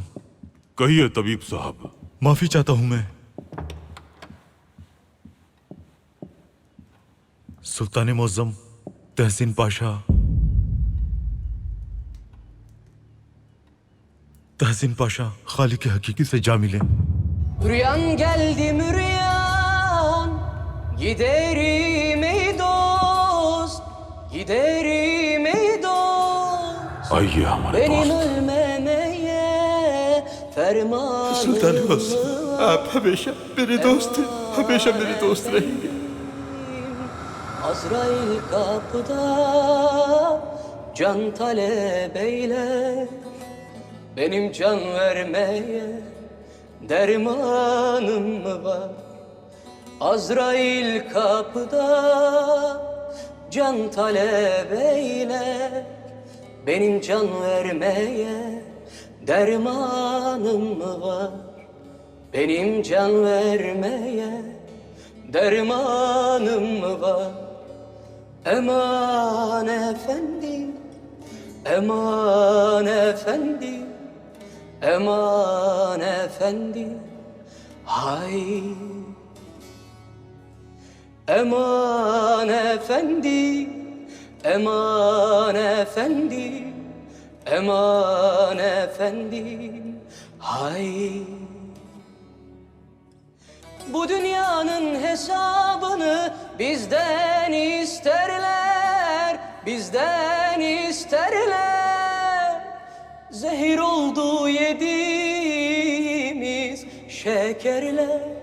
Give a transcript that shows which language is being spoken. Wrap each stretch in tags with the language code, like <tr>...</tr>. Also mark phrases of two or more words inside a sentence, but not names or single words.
<hi>कहिए तबीब साहब। माफी चाहता हूं मैं। सुल्तान मुअज्जम, तहसीन पाशा। तहसीन पाशा खालिक हकीकी से जा मिले।</hi> <tr>Rüyan geldi mi rüyan, giderim ey dost, giderim ey dost.</tr> <hi>आइए हमारे</hi> <tr>Benim</tr> <hi>पास।</hi> <tr>ölmemeye fermanım</tr> <hi>सुल्तान मुअज्जम, आप हमेशा मेरे दोस्त हैं, हमेशा मेरे दोस्त रहेंगे।</hi> <tr>Azrail kapıda, can talep eyle. Benim can vermeye dermanım mı var? Azrail kapıda, can talep eyle. Benim can vermeye dermanım mı var? Benim can vermeye dermanım mı var? Eman efendim, eman efendim, eman efendim, hay. Eman efendim, eman efendim, eman efendim, hay. Bu dünyanın hesabını bizden isterler, bizden isterler. Zehir oldu yediğimiz şekerler.</tr>